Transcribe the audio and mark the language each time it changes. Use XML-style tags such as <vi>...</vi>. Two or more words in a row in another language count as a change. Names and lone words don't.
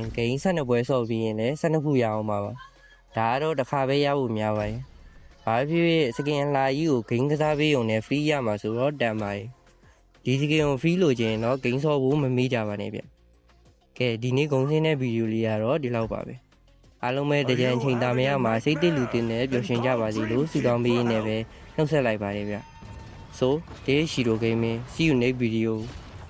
<my>ဂိမ်း12ပွဲဆော့ပြီးရင်လည်း12ခုရအောင်ပါဒါကတော့တစ်ခါပဲရဖို့များပါတယ်ဘာဖြစ်ဖြစ်စကင်လာကြီးကိုဂိမ်းကစားပေးုံနဲ့ free ရမှာဆိုတော့တန်ပါတယ်ဒီစကင်ကို free လို့ခြင်းတော့ဂိမ်းဆော့ဖို့မမေ့ကြပါနဲ့ဗျကဲဒီနေ့ဂုံစင်းတဲ့ဗီဒီယိုလေးကတော့ဒီလောက်ပါပဲအားလုံးပဲတကြံအချိန်တာမရမှာစိတ်တလူတင်နဲ့ပျော်ရွှင်ကြပါစေလို့ဆုတောင်းပေးရင်းနဲ့ပဲနှုတ်ဆက်လိုက်ပါတယ်ဗျ</my> <en>So this is Shiro Gaming. See you next video.</en>